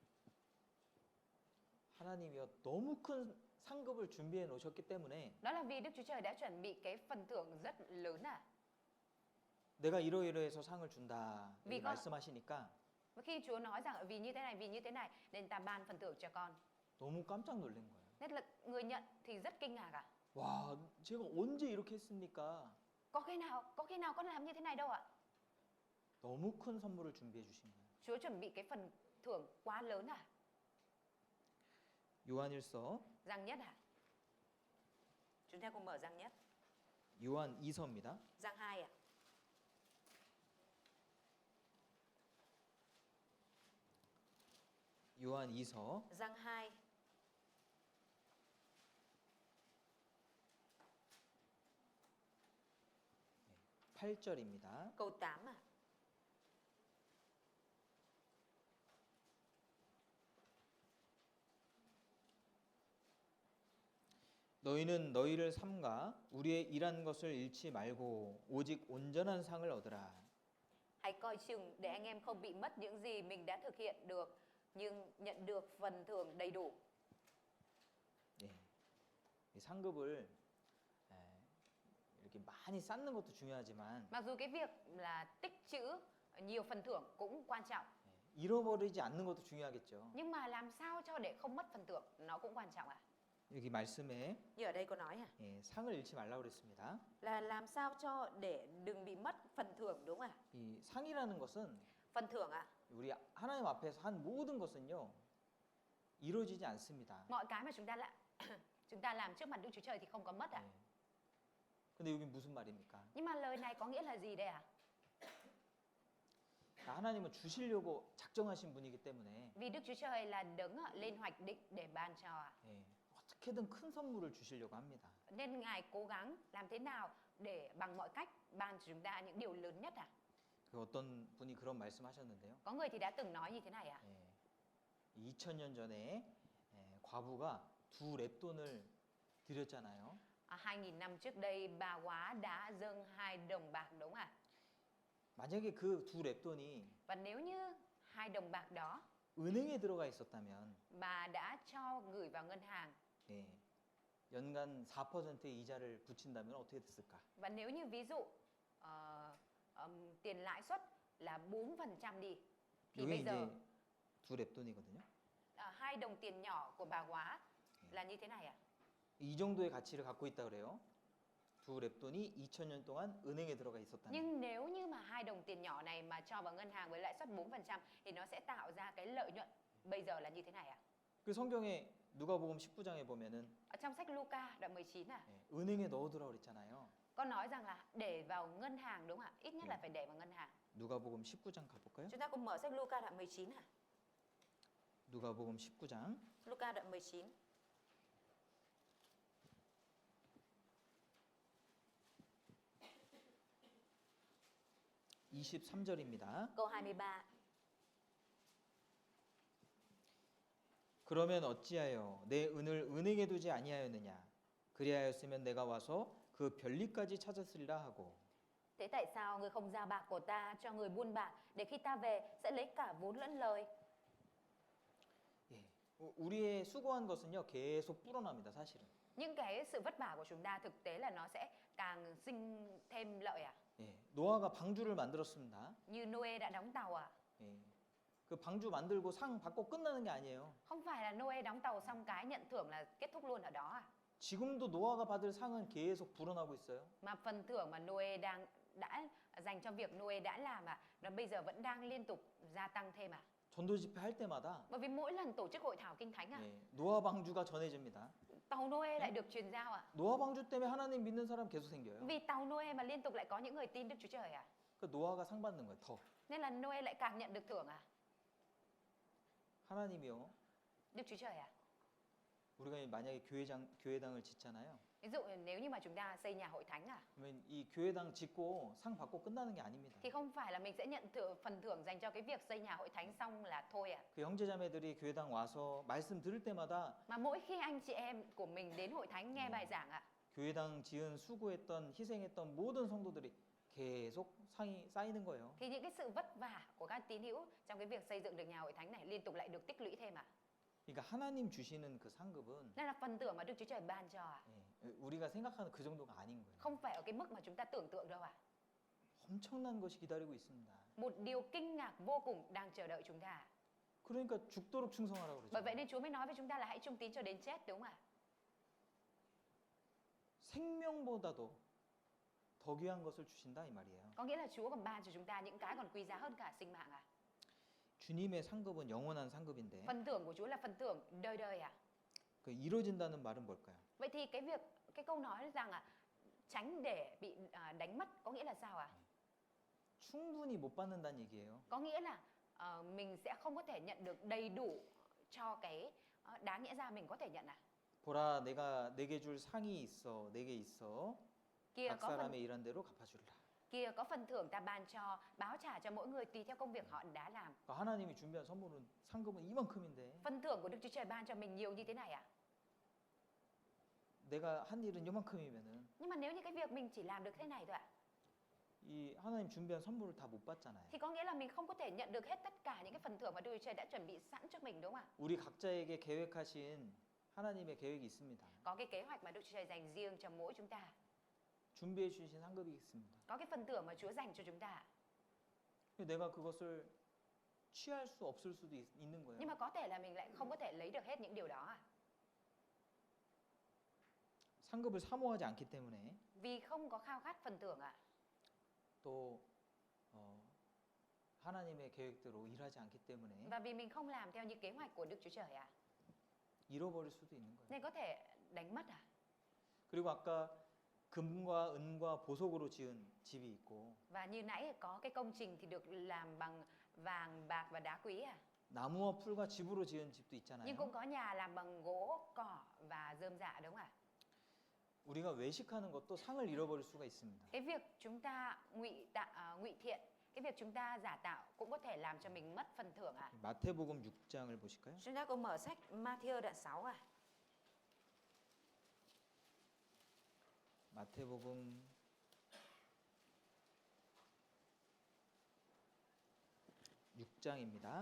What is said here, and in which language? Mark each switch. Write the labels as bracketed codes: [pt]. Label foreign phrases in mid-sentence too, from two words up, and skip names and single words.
[ko] 하나님이여 너무 큰 상급을 준비해 놓으셨기 때문에 [vi] Đó là vì Đức Chúa Trời đã chuẩn bị cái phần thưởng rất lớn ạ. [ko] 내가 이러이러해서 상을 준다 [vi] Vì [ko] 이렇게 [vi] con- [ko] 말씀하시니까 [vi] Và khi Chúa nói rằng vì như thế này nên ta ban phần thưởng cho con. [ko] 너무 깜짝 놀란 거예요. [vi] Nên là người nhận thì rất kinh ngạc ạ. [ko] 와, 제가 언제 이렇게 했습니까? [vi] Có khi nào con làm như thế này đâu ạ? [ko] 너무 큰 선물을 준비해 주신 거예요. [vi] Chúa chuẩn bị cái phần thưởng quá lớn à? [ko] 요한일서 [vi] Giăng nhất à? Chúng ta cùng mở Giăng nhất. [ko] 요한 2서입니다. [vi] Giăng 2 ạ. [ko] 요한 2서 [vi] Giăng 2 [ko] 8절입니다. [vi] câu 8 ạ. [ko] 너희는 너희를 삼가 우리의 일한 것을 잃지 말고 오직 온전한 상을 얻으라. [vi] Hãy coi chừng để anh em không bị mất những gì mình đã thực hiện được, nhưng nhận được phần thưởng đầy đủ. [ko] 예, 이 상급을 이렇게 많이 쌓는 것도 중요하지만 [vi] Mặc dù cái việc là tích trữ nhiều phần thưởng cũng quan trọng, [ko] 잃어버리지 않는 것도 중요하겠죠. [vi] nhưng mà làm sao cho để không mất phần thưởng nó cũng quan trọng ạ. [ko] 여기 말씀에 [vi] Như ở đây có nói à, [ko] 상을 잃지 말라고 그랬습니다. [vi] là làm sao cho để đừng bị mất phần thưởng đúng không ạ? [ko] 이 상이라는 것은 [vi] Phần thưởng ạ, [ko] 우리 하나님 앞에서 한 모든 것은요 이루어지지 않습니다. [vi] mọi cái mà chúng ta làm trước mặt Đức Chúa Trời thì không có mất ạ. [ko] 예. 근데 여기 무슨 말입니까? [vi] Nhưng mà lời này có nghĩa là gì đây ạ? [ko] 하나님은 주시려고 작정하신 분이기 때문에 [vi] Vì Đức Chúa Trời là đấng lên hoạch định để ban cho ạ. [ko] 어떻게든 큰 선물을 주시려고 합니다. [vi] Nên Ngài cố gắng làm thế nào để bằng mọi cách ban cho chúng ta những điều lớn nhất ạ. [ko] 그 어떤 분이 그런 말씀하셨는데요. [vi] Có người thì đã từng nói như thế này ạ. [ko] 2000년 전에 과부가 2 랩돈을 드렸잖아요. [vi] 2.000 năm trước đây bà quá đã dâng 2 đồng bạc đúng không ạ? [ko] 만약에 그 두 랩돈이 [vi] Và nếu như 2 đồng bạc đó [ko] 은행에 들어가 있었다면 [vi] bà đã cho gửi vào ngân hàng, [ko] 예, 연간 4%의 이자를 붙인다면 어떻게 됐을까? [vi] và nếu như ví dụ tiền lãi suất là 4% đi, thì [ko] 이게 [vi] bây [ko] 이제 [vi] giờ [ko] 두 랩돈이거든요. [vi] 2 đồng tiền nhỏ của bà quá là như thế này ạ. [ko] 이 정도의 가치를 갖고 있다 그래요. 두 랩돈이 2000년 동안 은행에 들어가 있었다면. [vi] Nhưng nếu như mà 2 đồng tiền nhỏ này mà cho vào ngân hàng với lãi suất 4% thì nó sẽ tạo ra cái lợi nhuận bây giờ là như thế này ạ. [ko] 그 성경에 누가복음 19장에 보면은 [vi] Ở trong sách Luca đoạn 19 à, [ko] 예, 은행에 넣어두라 그랬잖아요. [vi] có nói rằng là để vào ngân hàng đúng không ạ? Ít nhất là phải để vào ngân hàng. [ko] 누가복음 19장 가볼까요? [vi] Chúng ta cùng mở sách Luca đoạn 19 ạ. [ko] 누가복음 19장 [vi] Luca đoạn 19. [ko] 23절입니다. [vi] Câu 23. [ko] 그러면 어찌하여 내 은을 은행에 두지 아니하였느냐? 그리하였으면 내가 와서 그 별리까지 찾았으리라 하고. [vi] Thế tại sao người không giao bạc của ta cho người buôn bạc để khi ta về sẽ lấy cả vốn lẫn lời? [ko] 예, 우리의 수고한 것은요 계속 불어납니다, 사실은. [vi] Những cái sự vất vả của chúng ta thực tế là nó sẽ càng sinh thêm lợi à? [ko] 예, 노아가 방주를 만들었습니다. [vi] Như Noe đã đóng tàu à? [ko] 예, 그 방주 만들고 상 받고 끝나는 게 아니에요. [vi] Không phải là Noe đóng tàu xong cái nhận thưởng là kết thúc luôn ở đó à? [ko] 지금도 노아가 받을 상은 계속 불어나고 있어요. [vi] Mà phần thưởng mà Noe đã dành cho việc Noe đã làm à, nó bây giờ vẫn đang liên tục gia tăng thêm à? [ko] 전도 집회 할 때마다 [vi] Bởi vì mỗi lần tổ chức hội thảo kinh thánh à, [ko] 예, 노아 방주가 전해집니다. [vi] tàu Noe lại được truyền giao à? [ko] 노아 방주 때문에 하나님 믿는 사람 계속 생겨요. [vi] Vì tàu Noe mà liên tục lại có những người tin Đức Chúa Trời à? [ko] 그 노아가 상 받는 거예요. 더 [vi] Nên là Noe lại càng nhận được thưởng à? [ko] 하나님이요. [vi] Đức Chúa Trời à? [ko] 우리가 만약에 교회당을 짓잖아요. [vi] Ví dụ nếu như mà chúng ta xây nhà hội thánh à, [ko] 그러면 이 교회당 짓고 상 받고 끝나는 게 아닙니다. [vi] thì không phải là mình sẽ nhận phần thưởng dành cho cái việc xây nhà hội thánh xong là thôi à? [ko] 그 형제자매들이 교회당 와서 말씀 들을 때마다 [vi] Mà mỗi khi anh chị em của mình đến hội thánh nghe bài giảng ạ, [ko] 교회당 지은 수고했던 희생했던 모든 성도들이 계속 상이 쌓이는 거예요. [vi] thì những cái sự vất vả của các tín hữu trong cái việc xây dựng được nhà hội thánh này liên tục lại được tích lũy thêm ạ. [ko] 그러니까 하나님 주시는 그 상급은 [vi] Nên là phần thưởng mà Đức Chúa Trời ban cho ạ, [ko] 예, 우리가 생각하는 그 정도가 아닌 거예요. [vi] không phải ở cái mức mà chúng ta tưởng tượng đâu ạ. [ko] 엄청난 것이 기다리고 있습니다. [vi] Một điều kinh ngạc vô cùng đang chờ đợi chúng ta. [ko] 그러니까 죽도록 충성하라고 그러죠. [vi] Bởi vậy nên Chúa mới nói với chúng ta là hãy trung tín cho đến chết, đúng không ạ? [ko] 생명보다도 더 귀한 것을 주신다 이 말이에요. [vi] Có nghĩa là Chúa còn ban cho chúng ta những cái còn quý giá hơn cả sinh mạng ạ. [ko] 주님의 상급은 영원한 상급인데 [vi] Phần thưởng của Chúa là phần thưởng đời đời ạ. [ko] 그 이루어진다는 말은 뭘까요? [vi] Vậy thì cái câu nói rằng là tránh để bị đánh mất có nghĩa là sao ạ? [ko] 충분히 못 받는다는 얘기예요. [vi] Có nghĩa là mình sẽ không có thể nhận được đầy đủ cho cái đáng nghĩa ra mình có thể nhận à? [ko] 보라 내게 줄 상이 있어 내게 있어 [vi] Kia [ko] 각 [vi] có phần [ko] 사람의 일한 대로 갚아주리라. [vi] kia có phần thưởng ta ban cho, báo trả cho mỗi người tùy theo công việc họ đã làm. [ko] 그러니까 하나님이 준비한 선물은 상급은 이만큼인데 [vi] Phần thưởng của Đức Chúa Trời ban cho mình nhiều như thế này ạ. [ko] 내가 한 일은 이만큼이면은 [vi] Nhưng mà nếu như cái việc mình chỉ làm được thế này thôi ạ, [ko] 이 하나님 준비한 선물을 다 못 받잖아요. [vi] thì có nghĩa là mình không có thể nhận được hết tất cả những cái phần thưởng mà Đức Chúa Trời đã chuẩn bị sẵn cho mình, đúng không ạ? [ko] 우리 각자에게 계획하신 하나님의 계획이 있습니다. [vi] Có cái kế hoạch mà Đức Chúa Trời dành riêng cho mỗi chúng ta. [ko] 준비해 주신 상급이 있습니다. [vi] Có cái phần thưởng mà Chúa dành cho chúng ta. [ko] 내가 그것을 취할 수 없을 수도 있는 거예요. [vi] Nhưng mà có thể là mình lại không có thể lấy được hết những điều đó ạ. [ko] 상급을 사모하지 않기 때문에 [vi] Vì không có khao khát phần thưởng ạ. [ko] 또 하나님의 계획대로 일하지 않기 때문에 [vi] Và vì mình không làm theo những kế hoạch của Đức Chúa Trời ạ. [ko] 잃어버릴 수도 있는 거예요. [vi] Nên có thể đánh mất à. [ko] 그리고 아까 금과 은과 보석으로 지은 집이 있고 [vi] Và như nãy có cái công trình thì được làm bằng vàng, bạc và đá quý à. [ko] 나무와 풀과 집으로 지은 집도 [vi] Nhưng [ko] 있잖아요. [vi] cũng có nhà làm bằng gỗ, cỏ và rơm rạ, đúng không ạ? [ko] 우리가 외식하는 것도 상을 잃어버릴 수가 있습니다. [vi] Cái việc chúng ta ngụy thiện, cái việc chúng ta giả tạo cũng có thể làm cho mình mất phần thưởng ạ. [ko] 마태복음 6장을 보실까요? [vi] Chúng ta cùng mở sách Matthew đoạn 6 à. [ko] 마태복음 6장입니다.